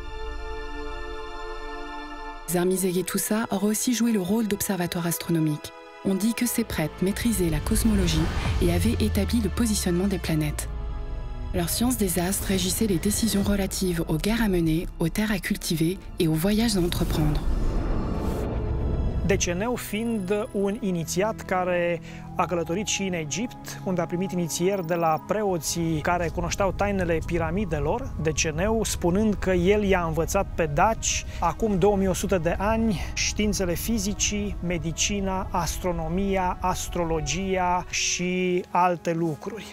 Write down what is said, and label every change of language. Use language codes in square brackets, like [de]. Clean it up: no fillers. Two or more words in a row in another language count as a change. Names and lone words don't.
[fr] Zărmiș Sighetușa aurait aussi joué le rôle d'observatoire astronomique. On dit que ces prêtres maîtrisaient la cosmologie et avaient établi le positionnement des planètes. Leur science des astres régissait les décisions relatives aux guerres à mener, aux terres à cultiver et aux voyages à entreprendre. [ro] Deceneu fiind un inițiat care a călătorit și în Egipt, unde a primit inițieri de la preoții care cunoșteau tainele piramidelor, Deceneu spunând că el i-a învățat pe daci, acum 2100 de ani, științele fizicii, medicina, astronomia, astrologia și alte lucruri.